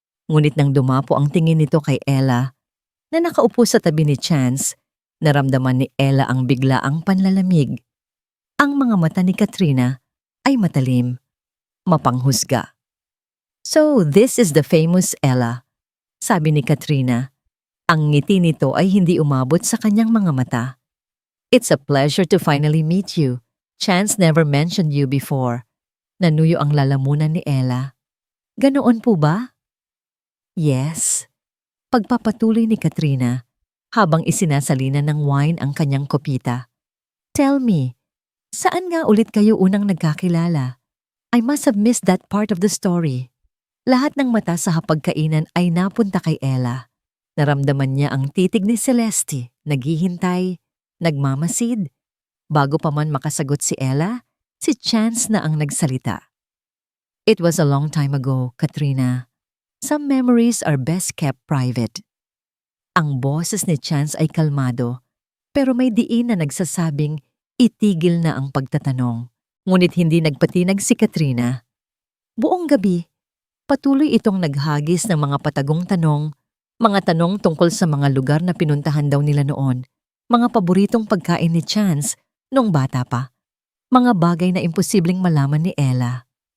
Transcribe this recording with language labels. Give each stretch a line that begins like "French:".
Filipino: Ngunit nang dumapo ang tingin nito kay Ella, na nakaupo sa tabi ni Chance, naramdaman ni Ella ang biglaang panlalamig. Ang mga mata ni Katrina ay matalim, mapanghusga.
English: "So this is the famous Ella,"
Filipino: sabi ni Katrina. Ang ngiti nito ay hindi umabot sa kanyang mga mata.
English: "It's a pleasure to finally meet you. Chance never mentioned you before."
Filipino: Nanuyo ang lalamunan ni Ella. "Ganoon po ba?"
English: "Yes."
Filipino: Pagpapatuloy ni Katrina habang isinasalina ng wine ang kanyang kopita.
English: "Tell me,
Filipino: saan nga ulit kayo unang nagkakilala?
English: I must have missed that part of the story."
Filipino: Lahat ng mata sa hapagkainan ay napunta kay Ella. Naramdaman niya ang titig ni Celeste, naghihintay, nagmamasid. Bago pa man makasagot si Ella, si Chance na ang nagsalita.
English: "It was a long time ago, Katrina. Some memories are best kept private."
Filipino: Ang boses ni Chance ay kalmado, pero may diin na nagsasabing itigil na ang pagtatanong. Ngunit hindi nagpatinag si Katrina. Buong gabi, patuloy itong naghagis ng mga patagong tanong, mga tanong tungkol sa mga lugar na pinuntahan daw nila noon, mga paboritong pagkain ni Chance noong bata pa, mga bagay na imposibleng malaman ni Ella.